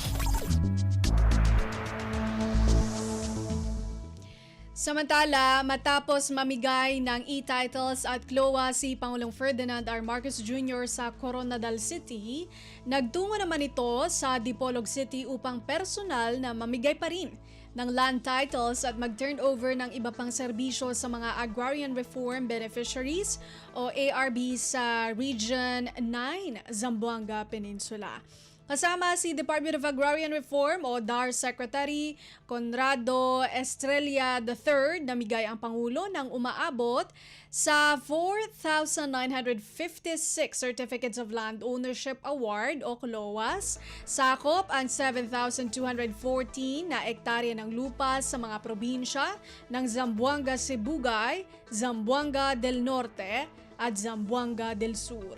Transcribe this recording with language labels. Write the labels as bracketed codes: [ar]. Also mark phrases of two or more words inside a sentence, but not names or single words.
[tl] Samantala, matapos mamigay ng e-titles at CLOA si Pangulong Ferdinand R. Marcos Jr. sa Coronadal City, nagtungo naman ito sa Dipolog City upang personal na mamigay pa rin ng [en] land titles [tl] at mag-turn over ng iba pang serbisyo sa mga Agrarian Reform Beneficiaries o ARB sa Region 9, Zamboanga Peninsula. Kasama si Department of Agrarian Reform o DAR Secretary Conrado Estrella III, namigay ang Pangulo ng umaabot sa 4,956 Certificates of Land Ownership Award o CLOAS. Sakop ang 7,214 na ektarya ng lupa sa mga probinsya ng Zamboanga Sibugay, Zamboanga del Norte at Zamboanga del Sur.